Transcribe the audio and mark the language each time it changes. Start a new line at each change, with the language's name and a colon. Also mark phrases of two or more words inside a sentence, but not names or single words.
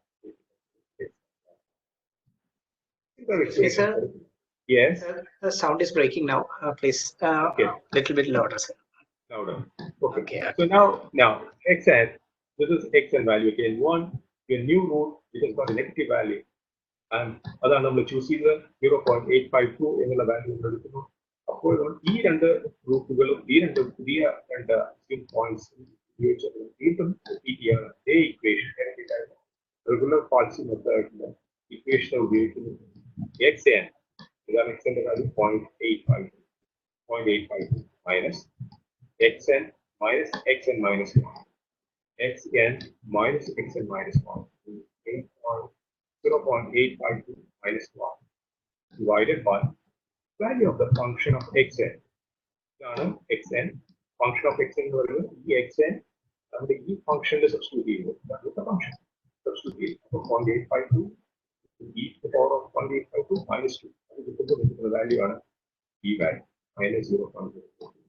English: Excuse me, sir. Yes. The sound is breaking now. Please, Okay. little bit louder, sir. Louder. Okay. Okay. So now xn, this is xn value again. One, your new root, it has got a negative value.
Malayalam: And അതാണ് നമ്മൾ ചൂസ് ചെയ്തത് 0.852 എന്നുള്ള വാല്യൂ എടുക്കുന്നു. അപ്പോൾ ഈ രണ്ട് ഗ്രൂപ്പുകളും ഈ രണ്ട് പുതിയ രണ്ട് പോയിന്റ്സ് ഉപയോഗിച്ച് വീണ്ടും റിപ്പീറ്റ് ചെയ്യാണ് അതേ ഇക്വേഷൻ
English: regular palsy methodinte
Malayalam: ഇക്വേഷൻ ഉപയോഗിക്കുന്നു.
English: x n
Malayalam: ഇതാണ് എക്സിന്റെ വാല്യൂ 0.852
English: minus xn minus xn minus 1. xn minus xn minus 1. 0.852 minus 1 divided by value of the function of xn. xn function of xn xn the function is substituted. That is the function. Substitute 0.852 e to the power of 0.852 minus 2. That is the value on e value minus 0.02.